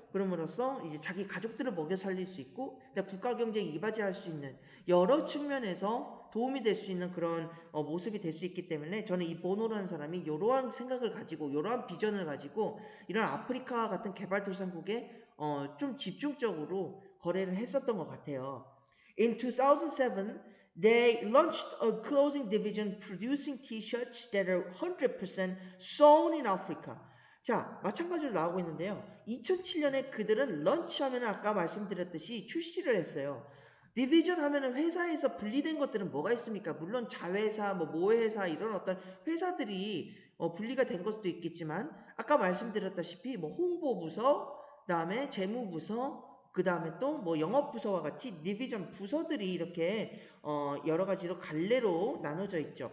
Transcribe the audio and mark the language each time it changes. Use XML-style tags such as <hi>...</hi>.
<ko>그럼으로써 이제 자기 가족들을 먹여 살릴 수 있고 국가 경쟁에 이바지할 수 있는 여러 측면에서 도움이 될 수 있는 그런 모습이 될 수 있기 때문에 저는 이 보노라는 사람이 이러한 생각을 가지고 이러한 비전을 가지고 이런 아프리카 같은 개발도상국에 좀 집중적으로 거래를 했었던 것 같아요.</ko> <en>In 2007, they launched a clothing division producing t-shirts that are 100% sewn in Africa.</en> <ko>자, 마찬가지로 나오고 있는데요. 2007년에 그들은 런치하면 아까 말씀드렸듯이 출시를 했어요. 디비전 하면은 회사에서 분리된 것들은 뭐가 있습니까? 물론 자회사, 모회사 이런 어떤 회사들이 분리가 된 것도 있겠지만 아까 말씀드렸다시피 홍보부서, 그다음에 재무부서, 그다음에 또 영업부서와 같이 디비전 부서들이 이렇게 여러 가지로 갈래로 나눠져 있죠.</ko>